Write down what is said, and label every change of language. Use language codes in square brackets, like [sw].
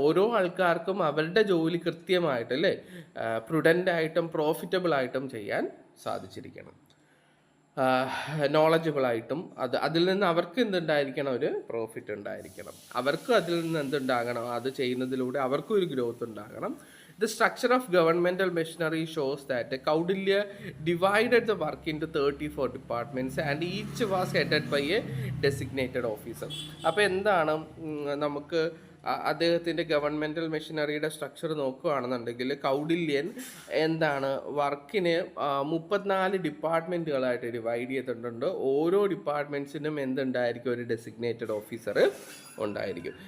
[ml] ഓരോ ആൾക്കാർക്കും അവരുടെ ജോലി കൃത്യമായിട്ട്, അല്ലേ, പ്രുഡൻ്റായിട്ടും പ്രോഫിറ്റബിൾ ആയിട്ടും ചെയ്യാൻ സാധിച്ചിരിക്കണം. നോളജബിളായിട്ടും അതിൽ നിന്ന് അവർക്ക് എന്തുണ്ടായിരിക്കണം? ഒരു പ്രോഫിറ്റ് ഉണ്ടായിരിക്കണം. അവർക്ക് അതിൽ നിന്ന് എന്തുണ്ടാകണം? അത് ചെയ്യുന്നതിലൂടെ അവർക്കും ഒരു ഗ്രോത്ത് ഉണ്ടാകണം. [en] The structure of governmental machinery shows that Kaudilya divided the work into 34 departments and each was headed by a designated officer. [ml] അപ്പോൾ എന്താണ് നമുക്ക് അദ്ദേഹത്തിൻ്റെ ഗവൺമെൻറ്റൽ മെഷീനറിയുടെ സ്ട്രക്ചർ നോക്കുകയാണെന്നുണ്ടെങ്കിൽ കൗഡില്യൻ എന്താണ് വർക്കിനെ 34 ഡിപ്പാർട്ട്മെൻറ്റുകളായിട്ട് ഡിവൈഡ് ചെയ്തിട്ടുണ്ട്. ഓരോ ഡിപ്പാർട്ട്മെൻറ്റ്സിനും എന്തുണ്ടായിരിക്കും, ഒരു ഡെസിഗ്നേറ്റഡ് ഓഫീസർ ഉണ്ടായിരിക്കും.